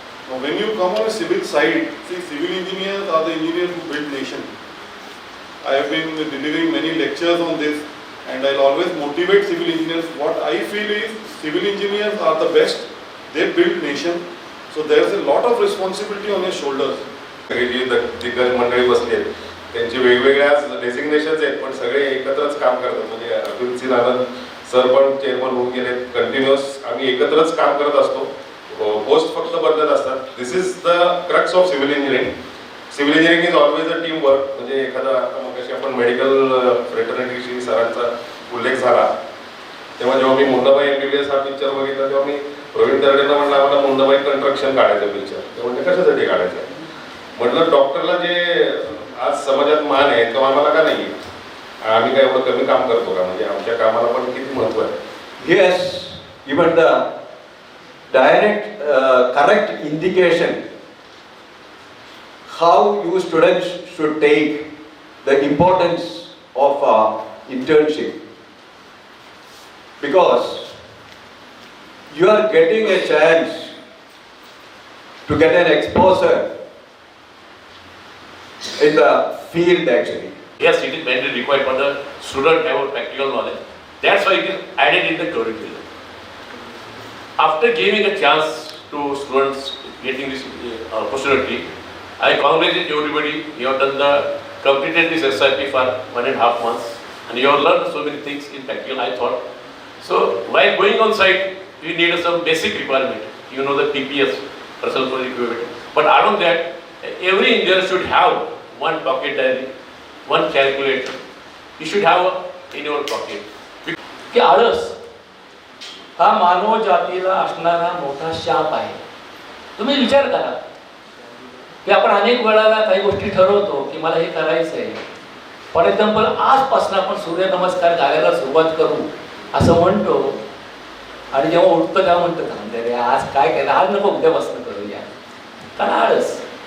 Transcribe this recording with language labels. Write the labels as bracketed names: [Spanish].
[English] Now when you come on a civil site, see, civil engineers are the engineers who build nation. I have been delivering many lectures on this, and I'll always motivate civil engineers. What I feel is civil engineers are the best. They build nation. So there's a lot of responsibility on your shoulders. [Marathi] दिग्गज मंडळी बसले त्यांचे वेगवेगळ्या डेसिग्नेशन्स आहेत, पण सगळे एकत्रच काम करतात. म्हणजे अतुल सिंह आनंद सर पण चेअरमन होऊन गेले. कंटिन्युअस आम्ही एकत्रच काम करत असतो. पोस्ट फक्त बदलत असतात. [English] This is the crux of civil engineering. Civil engineering is always a team work. [Marathi] म्हणजे एखादा मग आपण मेडिकल फ्रेटर्निटीशी सरांचा उल्लेख झाला तेव्हा जेव्हा मी मुंडाबाई MBBS हा पिक्चर बघितला तेव्हा मी प्रवीण दर्डेंना म्हटलं आम्हाला मुंडाबाई कंस्ट्रक्शन काढायचं पिक्चर. ते म्हणजे कशासाठी काढायचं म्हटलं डॉक्टरला जे आज समाजात मान आहे तेव्हा आम्हाला का नाही, आम्ही काय एवढं कमी काम करतो का? म्हणजे आमच्या कामाला पण किती महत्व आहे. [English] Yes, even the direct correct indication how you students should take the importance of internship, because you are getting a chance to get an exposure in the field actually. Yes, it is mainly required for the student to have practical knowledge. That's why it is added in the curriculum. After giving a chance to students getting this opportunity, I congratulate everybody. You have done completed this SIP for 1.5 months, and you have learned so many things in practical, I thought. So while going on site, you need some basic requirement. You know the PPS, personal project equipment. But along that, every engineer should have one pocket diary, one calculator. You should have in your pocket. [Marathi] की आळस हा मानव जातीला असणारा मोठा शाप आहे. तुम्ही विचार करा की आपण अनेक वेळाला काही गोष्टी ठरवतो की मला हे करायचं आहे, [English] for example [Marathi] आजपासून आपण सूर्यनमस्कार घालायला सुरुवात करू असं म्हणतो, आणि जेव्हा उठतं तेव्हा म्हणतं थांबते रे आज काय केलं, आज नको उद्यापासून करूया, कारण आळस.